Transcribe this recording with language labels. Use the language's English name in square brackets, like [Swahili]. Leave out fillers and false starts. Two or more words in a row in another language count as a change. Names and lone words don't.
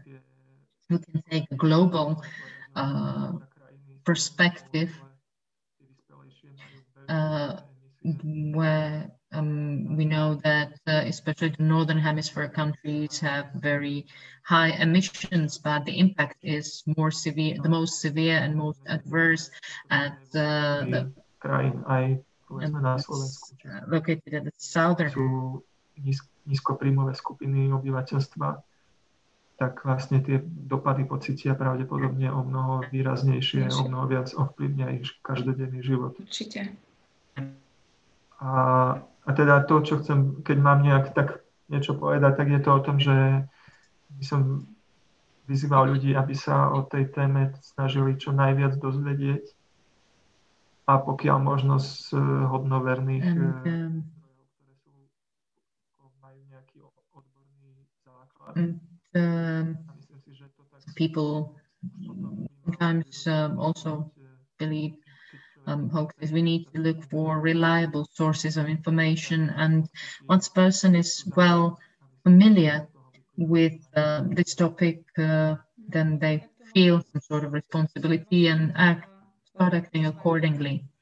[English] We can take a global perspective where we know that especially the northern hemisphere countries have very high emissions, but the impact is more severe, the most severe and most adverse at located at the southern. [Slovak] Nízkopríjmové skupiny obyvateľstva, tak vlastne tie dopady pocítia pravdepodobne o mnoho výraznejšie, o mnoho viac ovplyvňa ich každodenný život. Určite. A teda to, čo chcem, keď mám nejak tak niečo povedať, tak je to o tom, že by som vyzýval ľudí, aby sa o tej téme snažili čo najviac dozvedieť a pokiaľ možno z hodnoverných [English] people sometimes also believe hoaxes. We need to look for reliable sources of information, and once a person is well familiar with this topic, then they feel some sort of responsibility and start acting accordingly.